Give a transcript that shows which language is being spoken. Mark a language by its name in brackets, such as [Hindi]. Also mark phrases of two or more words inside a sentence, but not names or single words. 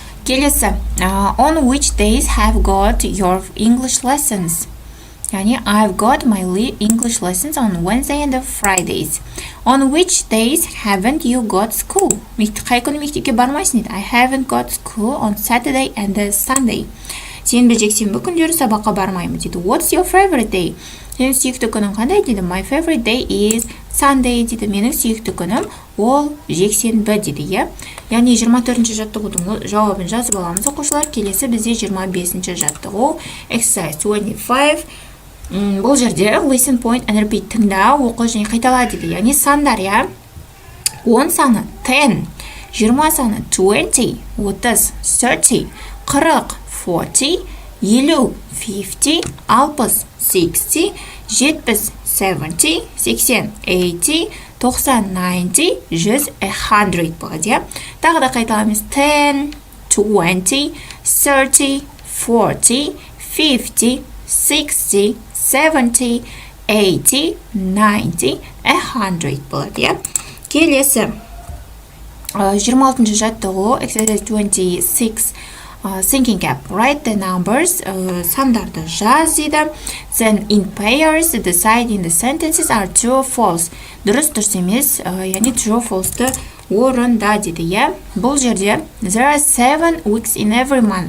[Kazakh] Келесі. [English] On which days have got your English lessons? Yani I've got my English lessons on Wednesday and Fridays. On which days haven't you got school? [Kazakh] Қай күні мектепке бармайсың дейді. [English] I haven't got school on Saturday and Sunday. [Kazakh] Сенбі жексенбі күндері сабаққа бармаймын дейді. [English] What's your favorite day? [Kazakh] Сенің сүйікті күнің қандай дейді. [English] My favorite day is Sunday дейді. [Kazakh] Менің сүйікті күнім ол жексенбі дейді, иә. Яғни 24-ші жаттығудың жауабын жазып аламыз оқушылар. Келесі бізде 25-ші жаттығу. [English] Exercise 25. [Kazakh] Бұл жерде [English] listen, point and repeat [Kazakh] тыңда, оқы және қайтала дейді. Яғни сандар, иә. 10 саны 10, 20 саны 20, 30, 30, 40, 40, 50, 50, 60, 60, 70, 70, 80, 80, 90, 90, 100, 100 болады. Тағы да қайталамыз 10, 20, 30, 40, 50, 60, 70, 80, 90, 100 болады. Келесі 26-ші жаттығу [English] exercise 26 thinking cap. Write the numbers, [Kazakh] сандарды жаз дейді. [English] Then in pairs decide in the sentences are true or false. [Kazakh] Дұрыс емес, яғни [English] true false- [Kazakh] ты орында дейді, иә. Бұл жерде [English] there are 7 weeks in every month.